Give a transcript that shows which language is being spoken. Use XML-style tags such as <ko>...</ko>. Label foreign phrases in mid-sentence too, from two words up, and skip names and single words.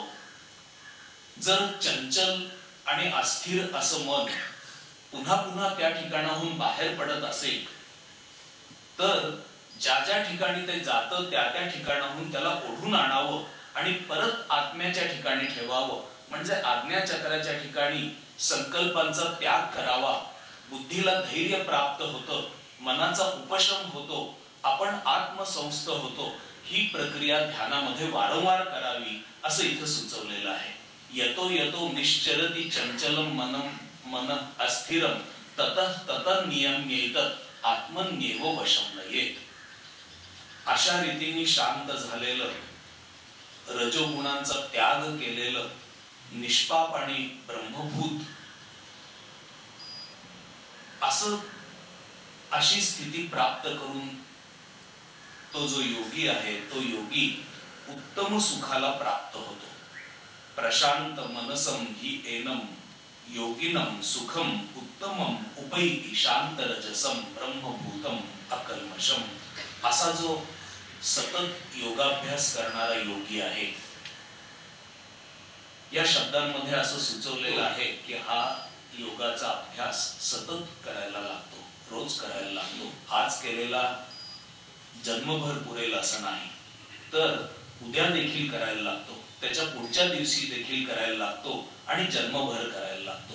<mr>जर चंचल आणि अस्थिर असं मन पुन्हा पुन्हा त्या ठिकाणाहून बाहेर पडत असेल तर ज्या ज्या ठिकाणी ते जातं त्या त्या ठिकाणाहून त्याला ओढून आणावं आणि परत आत्म्याच्या ठिकाणी ठेवावं. म्हणजे आज्ञाचक्राच्या ठिकाणी संकल्पांचा त्याग करावा. बुद्धीला धैर्य प्राप्त होतं, मनाचा उपशम होतो, आपण आत्मसंस्थ होतो. ही प्रक्रिया ध्यानामध्ये वारंवार करावी असं इथं सुचवलेलं आहे.</mr> <sa>यतो यतो निश्चरति चंचलम मन अस्थिरम ततः ततः नियम्येतत् आत्मन्येव वशं नयेत.</sa> <mr>अशा रीतीने शांत झालेलं, रजोगुणांचा त्याग केलेलं, निष्पाप आणि ब्रह्मभूत अशी स्थिती प्राप्त करून तो जो योगी आहे तो योगी उत्तम सुखाला प्राप्त होतो.</mr> <sa>प्रशांत मनसम हि एनम योगिनम सुखम उत्तमम उपैति शांत रजसम ब्रह्मभूतम अकल्मषम.</sa> <mr>असा जो सतत योगाभ्यास करणारा योगी आहे. या शब्दांमध्ये असं सुचवलेलं आहे की हा योगाचा अभ्यास सतत करायला लागतो, रोज करायला लागतो. आज केलेला जन्मभर पुरेल असं नाही, तर उद्या देखील करायला लागतो, त्याच्या पुढच्या दिवशी देखील करायला लागतो आणि जन्मभर करायला लागतो.</mr>